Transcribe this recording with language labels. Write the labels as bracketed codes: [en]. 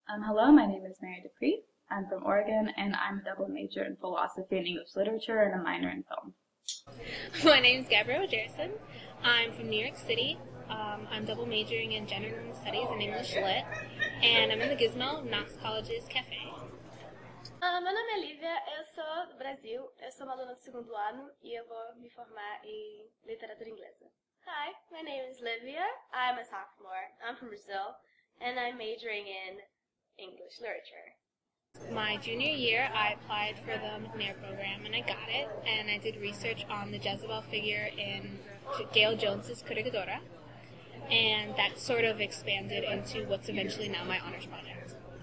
[en] Hello, my name is Mary Dupree. I'm from Oregon, and I'm a double major in philosophy and English literature and a minor in film. My name is Gabrielle Jerson. I'm from New York City. I'm double majoring in General Studies and English Lit, and I'm in the Gizmo, Knox College's Cafe. [pt] Meu nome é Lívia, eu sou do Brasil, eu sou uma aluna do segundo ano e eu vou me formar em literatura inglesa. [en] Hi, my name is Livia, I'm a sophomore, I'm from Brazil, and I'm majoring in English literature. My junior year, I applied for the McNair program, and I got it, and I did research on the Jezebel figure in Gail Jones's Corregidora, and that sort of expanded into what's eventually now my honors project.